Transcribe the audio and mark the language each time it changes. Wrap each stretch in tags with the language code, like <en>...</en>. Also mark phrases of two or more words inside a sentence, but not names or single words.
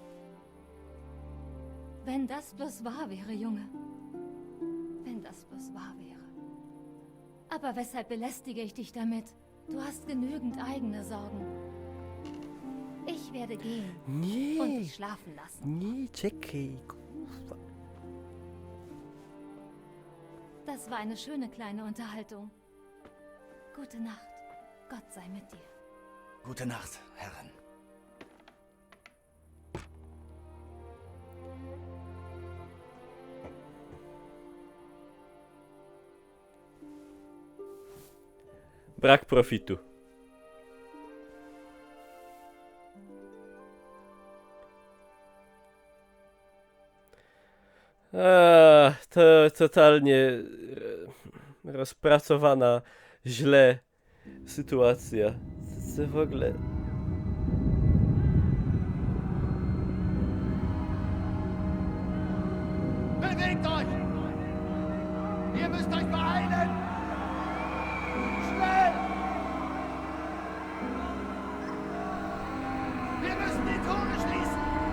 <de>Wenn das bloß wahr wäre, Junge. Wenn das bloß wahr wäre. Aber weshalb belästige ich dich damit? Du hast genügend eigene Sorgen. Ich werde gehen und dich schlafen lassen.</de> <pl>Nie, czekaj, kurwa.</pl> <de>Das war eine schöne kleine Unterhaltung. Gute Nacht. Gott sei mit dir. Gute Nacht, Herren.</de> <pl>Brak profitu. To totalnie rozpracowana źle sytuacja. Co w ogóle...</pl> <de>Bewegt euch! Ihr müsst euch beeilen! Schnell! Wir müssen die Tore schließen!</de>